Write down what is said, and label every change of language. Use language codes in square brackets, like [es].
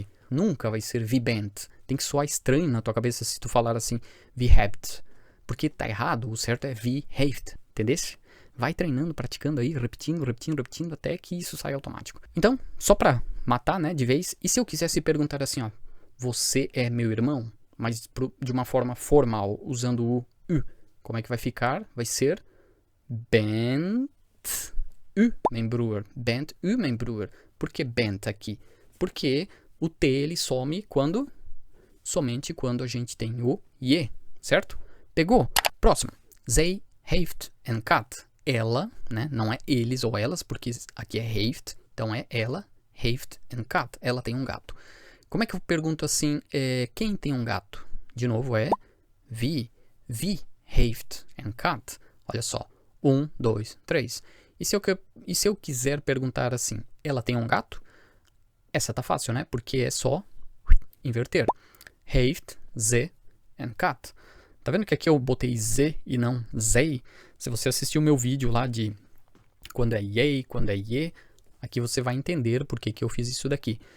[pt] Nunca vai ser [nl] wie bent. [pt] Tem que soar estranho na tua cabeça se tu falar assim, [nl] wie hebt, [pt] porque tá errado, o certo é [nl] wie heeft, [pt] entendesse? Vai treinando, praticando aí, repetindo, até que isso saia automático. Então, só pra matar, né, de vez, e se eu quisesse perguntar assim, ó, você é meu irmão, mas de uma forma formal, usando o U. Como é que vai ficar? Vai ser [nl] bent u mijn broer. Bent u mijn broer. [pt] Por que bent aqui? Porque o T ele some quando? Somente quando a gente tem o je, certo? Pegou? Próximo. [nl] Zij heeft een kat. [pt] Ela, né? Não é eles ou elas, porque aqui é heeft. Então é ela, [nl] heeft een kat. [pt] Ela tem um gato. Como é que eu pergunto assim, quem tem um gato? De novo é [nl] wie heeft een kat. [pt] Olha só, 1, 2, 3. E se eu quiser perguntar assim, ela tem um gato? Essa tá fácil, né? Porque é só inverter. [nl] Heeft ze een kat. [pt] Tá vendo que aqui eu botei ze e não zij? Se você assistiu o meu vídeo lá de quando é jij, quando é je, aqui você vai entender por que eu fiz isso daqui.